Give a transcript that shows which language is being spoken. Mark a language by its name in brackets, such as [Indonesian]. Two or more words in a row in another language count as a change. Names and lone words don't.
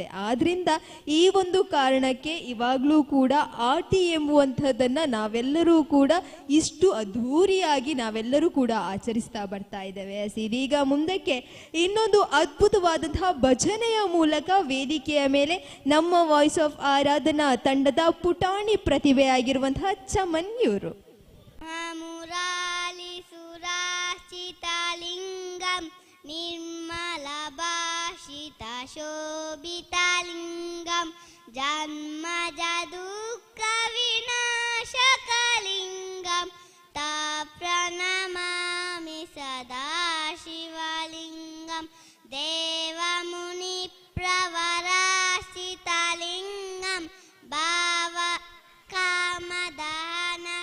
[Kannada] ಆದ್ರಿಂದ ಈ ಒಂದು ಕಾರಣಕ್ಕೆ ಇವಾಗ್ಲೂ ಕೂಡ ಆಟಿ ಎಂಬುವಂಥದ್ದನ್ನ ನಾವೆಲ್ಲರೂ ಕೂಡ ಇಷ್ಟು ಅದ್ಧೂರಿಯಾಗಿ ನಾವೆಲ್ಲರೂ ಕೂಡ ಆಚರಿಸ್ತಾ ಬರ್ತಾ ಇದ್ದೇವೆ. ಇದೀಗ ಮುಂದಕ್ಕೆ ಇನ್ನೊಂದು ಅದ್ಭುತವಾದಂತಹ ಭಜನೆಯ ಮೂಲಕ ವೇದಿಕೆಯ ಮೇಲೆ ನಮ್ಮ ವಾಯ್ಸ್ ಆಫ್ ಆರಾಧನಾ ತಂಡದ ಪುಟಾಣಿ ಪ್ರತಿಭೆಯಾಗಿರುವಂತಹ ಚಮನ್ ಇವರು. [Sanskrit] ಮುರಾಲಿ ಸುರಾಶ್ಚಿತಲಿಂಗಂ ನಿರ್ಮಲ ಭಾಷಿತ ಶೋಭಿತಲಿಂಗಂ ಜನ್ಮಜ ದುಃಖ ವಿನಾಶಕಲಿಂಗಂ ತಾ ಪ್ರಣಮಾಮಿ ಸದಾ ಶಿವಲಿಂಗಂ ದೇವಮುನಿ ಪ್ರವರಾಶ್ಚಿತಲಿಂಗಂ ಭಾವ ಕಾಮದಾನ